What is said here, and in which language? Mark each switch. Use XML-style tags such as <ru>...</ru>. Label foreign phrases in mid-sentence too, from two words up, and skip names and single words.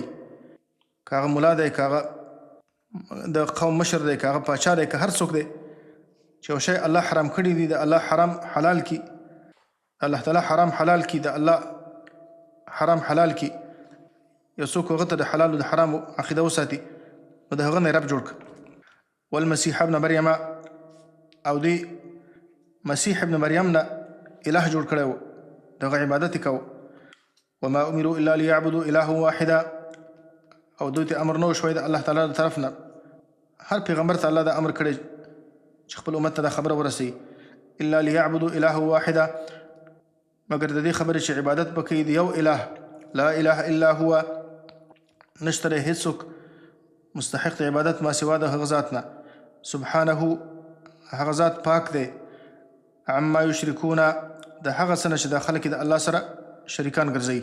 <ps>که هغه ملا دی، که هغه د قوم مشر دی، که هغه پاچا دی، که هر څوک دی چې یو شی الله حرام کړي دي، د الله حرام حلال کی،</ps> <ar>الله تعالی</ar> <ps>حرام حلال کی، د الله حرام حلال کی، یو څوک هغه ته د حلال او د حرام عقیده وساتي، نو د هغه نه رب جوړ کړه. والمسیح ابن مریم، او دوی مسیح ابن مریم نه اله جوړ کړی و، دغه عبادت یې کوو.</ps> <ar>وما امروا الا ليعبدوا اله واحدا،</ar> <ps>او دوی ته امر نه وشوی د</ps> <ar>الله تعالی</ar> <ps>د طرف نه. هر پیغمبر ته الله دا امر کړی چې خپل امت ته دا خبره ورسوي،</ps> <ar>الا ليعبدوا اله واحدا،</ar> <ps>مگر د دې خبرې چې عبادت به کوي د یو اله،</ps> <ar>لا اله الا هو،</ar> <ps>نشته دی هیڅوک مستحق د عبادت ما سوا د هغه ذات نه، سبحانه هغه ذات پاک دی،</ps> <ar>عما یشرکون</ar> <ps>د هغه څه نه چې دا خلک د الله سره شریکان ګرځوي.</ps>